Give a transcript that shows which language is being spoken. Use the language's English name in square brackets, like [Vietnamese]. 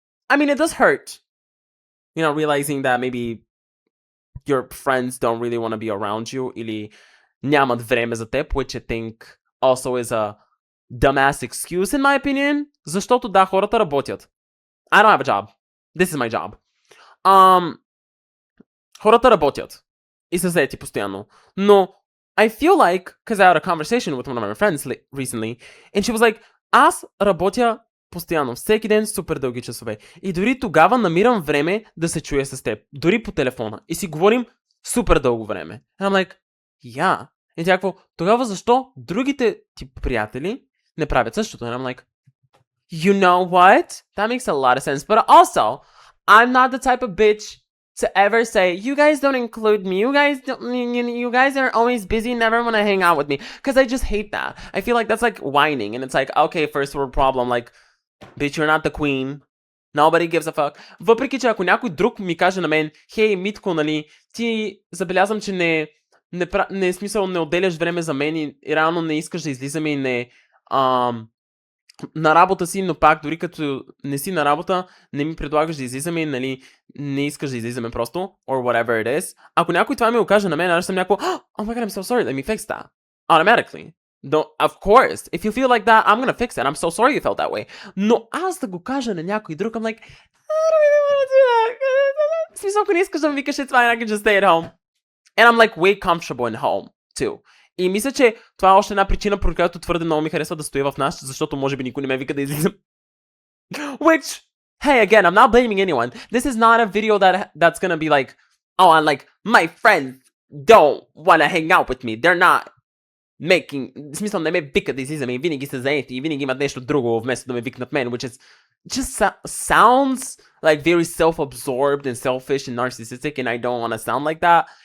[English] I mean, it does hurt, realizing that maybe your friends don't really want to be around you [Bulgarian] или нямат време за теб, [English] which I think also is a dumbass excuse in my opinion, [Bulgarian] защото да, хората работят. [English] I don't have a job. This is my job. [Bulgarian] Хората работят и са заети постоянно. Но [English] I feel like, because I had a conversation with one of my friends recently, and she was like, [Bulgarian] аз работя постоянно, всеки ден супер дълги часове. И дори тогава намирам време да се чуя с теб. Дори по телефона. И си говорим супер дълго време. [English] And I'm like, yeah. [Bulgarian] И тя какво, тогава защо другите ти приятели не правят същото? [English] And I'm like, you know what? That makes a lot of sense. But also, I'm not the type of bitch to ever say, you guys don't include me. You guys are always busy, never want to hang out with me. Because I just hate that. I feel like that's like whining. And it's like, okay, first world problem. Like, bitch, you're not the queen. Nobody gives a fuck. [Bulgarian] Въпреки, че ако някой друг ми каже на мен, хей, Митко, нали, ти забелязвам, че не е смисъл, не отделяш време за мен и реално не искаш да излизаме и не на работа си, но пак дори като не си на работа, не ми предлагаш да излизаме, нали, не искаш да излизаме просто, [English] or whatever it is. [Bulgarian] Ако някой това ми го каже на мен, аз съм някакво, [English] oh my god, I'm so sorry, let me fix that. Automatically. Of course, if you feel like that, I'm gonna fix it. I'm so sorry you felt that way. [Bulgarian] Но аз да го кажа на някой друг, [English] I'm like, I don't really want to do that. [Bulgarian] В смисъл, ако не искаш да ми викаш, [English] it's fine, I can just stay at home. And I'm like way comfortable in home, too. [Bulgarian] И мисля, че това е още една причина, поради която твърде много ми харесва да стоя в нас, защото може би никой не ме вика да излизам. [English] Which, hey, again, I'm not blaming anyone. This is not a video that's gonna be like, oh, I'm like, my friends don't wanna hang out with me. They're not making... [Bulgarian] В смисъл, не ме викат да излизаме и винаги са заети и винаги имат нещо друго, вместо да ме викнат мен, [English] which is just sounds like very self-absorbed and selfish and narcissistic, and I don't want to sound like that.